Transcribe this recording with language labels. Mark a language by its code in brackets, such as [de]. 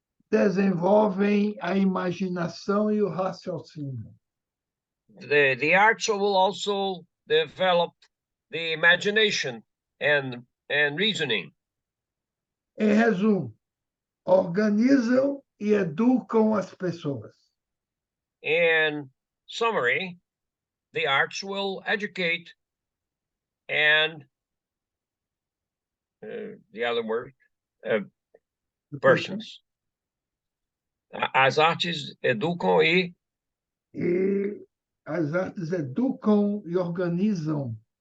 [pt] Desenvolvem a imaginação e o raciocínio. [en] The arts will also develop the imagination and reasoning. [pt] Em resumo, organizam e educam as pessoas. [en] In summary, the arts will educate and the other word, persons. [pt] As artes educam E as artes educam e organizam.